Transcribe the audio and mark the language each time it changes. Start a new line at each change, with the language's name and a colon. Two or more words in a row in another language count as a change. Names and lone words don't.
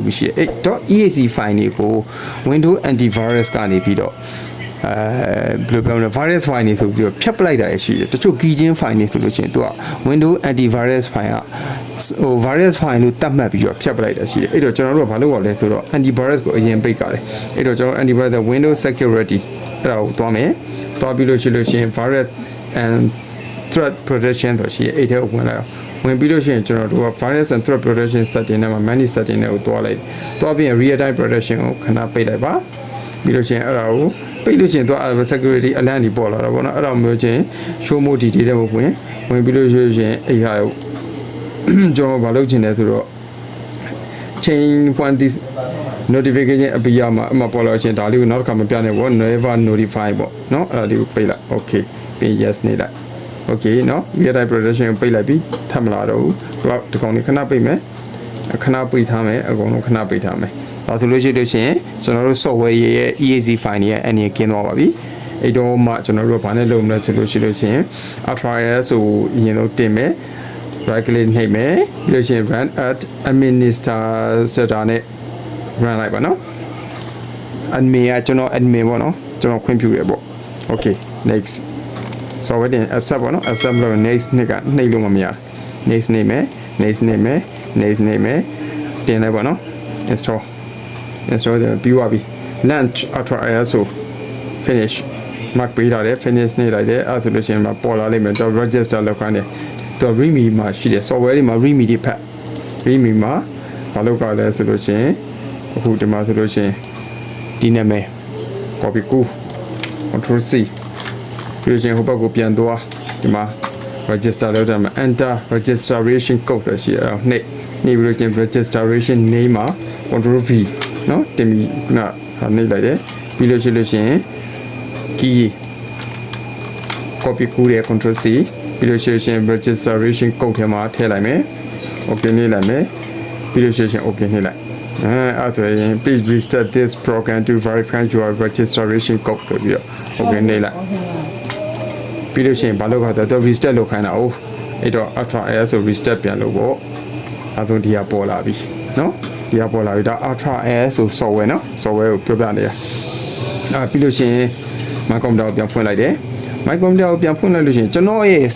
Burmese: ပြီးရှိတယ်အဲ့
English: .exe file
Burmese: တွေကို
English: Windows antivirus
Burmese: ကနေပြီးတော့ဘယ်လိုပြောမလဲ
English: virus file
Burmese: တွေဆိုပြီးတော့ဖြတ်ပလိုက်တာရှိတယ်တချို့
English: keygen file
Burmese: တွေဆိုလို့ရှိရင်သူက
English: Windows antivirus file
Burmese: ကဟို
English: virus file
Burmese: လို့သတ်မှတ်ပြီးတော့ဖြတ်ပလိုက်တာရှိတယ်အဲ့တော့ကျွန်တော်တို့ကဘာလုပ်ရလဲဆိုတော့ antivirus ကိုအရင်ပိတ်ကြတယ်အဲ့တော့ကျွန်တော်
English: antivirus Windows security
Burmese: အဲ့ဒါကိုသွားမယ်သွားပြီးလို့ရှိရင်
English: virus and threat protection
Burmese: တော့ရှိအဲ့ထဲကိုဝင်လိုက်ဝင်ပြီးလို့ရှိရင်ကျွန်တော်တို့က
English: virus and threat protection setting
Burmese: နဲ့မှာ
English: manage setting
Burmese: နဲ့ကိုတွားလိုက်တွားပြီးရင်
English: real time protection
Burmese: ကိုခဏပိတ်လိုက်ပါပြီးလို့ရှိရင်အဲ့ဒါကိုပိတ်လို့ရှိရင်တော့
English: security alert
Burmese: တွေပေါ်လာတာပေါ့နော်အဲ့ဒါမျိုးချင်း
English: show mode detail
Burmese: တဲ့ကိုဝင်ပြီးလို့ရှိရင်အဲ့ဟာကိုကျွန်တော်ဘာလုပ်ချင်လဲဆိုတော့
English: change point this notification
Burmese: အပြီးရမှာအမှပေါ်လာချင်းဒါလေးကိုနောက်တစ်ခါမပြနိုင်ဘူး
English: never notify
Burmese: ပေါ့နော်အဲ့ဒါလေးကိုပိတ်လိုက် okay ပြီး yes နေ လိုက် okay နော်
English: real time protection
Burmese: ပိတ်လိုက်ပြီးထပ်မလာတော့ဘူးဒီကောင်လေးခဏပိတ်မယ်ခဏပိတ်ထားမယ်အကုန်လုံးခဏပိတ်ထားမယ်ဒါဆိုလို့ရှိလို့ရှိရင်ကျွန်တော်တို့ software ရဲ့
English: exe file
Burmese: တွေရဲ့အနေနဲ့ကင်းသွားပါပြီအဲ့တော့မှကျွန်တော်တို့ကဘာနဲ့လုပ်မလဲဆိုလို့ရှိရင် Ultra ISO အရင်ဆုံးတင်မယ်
English: right click
Burmese: နှိပ်မယ်ပြီးလို့ရှိရင်
English: run at administrator
Burmese: နဲ့ run လိုက်ပါနော် admin ကကျွန်တော် admin ပေါ့နော်ကျွန်တော်ခွင့်ပြုရပေါ့
English: okay next
Burmese: software တင် accept ပေါ့နော် accept လို့ next နှစ်ကနှိပ်လို့မရ next နေမယ် next နေမယ် next နေမယ်တင်လိုက်ပေါ့နော် install ပြီးသွားပြီ
English: launch ultra
Burmese: ISO
English: finish mark
Burmese: ပေးထားတယ် finish နေလိုက်တယ်အဲ့ဆိုလို့ရှိရင်ပေါ်လာလိမ့်မယ်တော့ register လောက်ခိုင်းတယ်တော့ readme မှာရှိတယ် software တွေမှာ readme တွေဖတ် readme မှာဘာလုပ်ကြလဲဆိုလို့ရှိရင်အခုဒီမှာဆိုလို့ရှိရင်ဒီနာမည် copy ကူ
English: control C
Burmese: ပြီးလို့ရှိရင်ဟိုဘက်ကိုပြန်သွားဒီမှာ register လုပ်တယ်မှာ
English: enter registration code
Burmese: ဆိုရှိအောင်နေပြီးလို့ရှိရင်
English: registration name
Burmese: မှာ
English: control V
Burmese: เนาะတင်ပြီးခုနနှိပ်လိုက်တယ်ပြီးလို့ရှိရင် key copy ကူတဲ့
English: control C
Burmese: ပြီးလို့ရှိရင်
English: registration code
Burmese: ထဲမှာထည့်လိုက်မယ် okay နှိပ်လိုက်မယ်ပြီးလို့ရှိရင် okay နှိပ်လိုက်အဲ့ဒါရင်
English: please restart this program to verify your registration code
Burmese: ဆိုပြီးတော့ okay နှိပ်လိုက်ပြီးလို့ရှိရင်ဘာလို့ခါတော့ restart လုပ်ခိုင်းတာ哦အဲ့တော့ ultra ISO restart ပြန်လုပ်ပေါ့အဲ့ဒါဒီကပေါ်လာပြီเนาะဒီကပေါ်လာပြီဒါ ultra ISO software เนาะ software ကိုပြောပြနေရပြီးလို့ရှိရင်
English: my computer
Burmese: ကိုပြန်ဖွင့်လိုက်တယ်
English: my computer
Burmese: ကိုပြန်ဖွင့်လိုက်လို့ရှိရင်ကျွန်တော်ရဲ့